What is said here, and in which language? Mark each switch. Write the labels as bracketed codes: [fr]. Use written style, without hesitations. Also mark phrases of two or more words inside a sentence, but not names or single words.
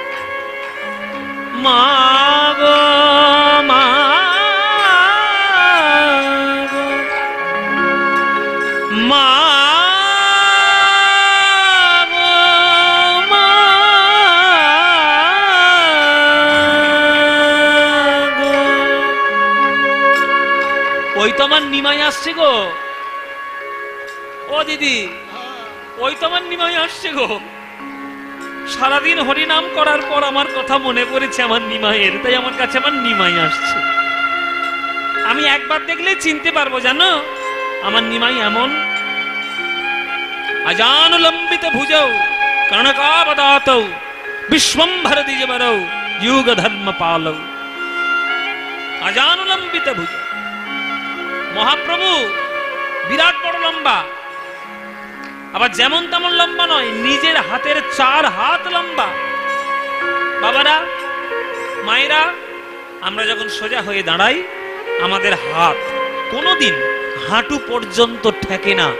[bn] মা গো মা গো মা ওই তো আমার নিমাই আসছে গো, ও দিদি, ওই তো আমার নিমাই আসছে গো। সারাদিন হরিনাম করার পর আমার কথা মনে পড়েছে আমার নিমাইয়ের, তাই আমার কাছে আমার নিমাই আসছে। আমি একবার দেখলে চিনতে পারবো, জানো আমার নিমাই এমন। [sa] अजानुलंबित भुजौ कर्णकावदातौ विश्वंभर द्विजबरौ युग धर्म पालौ। अजानुलंबित भुजौ, [bn] মহাপ্রভু বিরাট বড় লম্বা, আবার যেমন তেমন লম্বা নয়, নিজের হাতের 4 হাত লম্বা। বাবারা, মায়েরা, আমরা যখন সোজা হয়ে দাঁড়াই আমাদের হাত কোনোদিন হাঁটু পর্যন্ত ঠেকে না।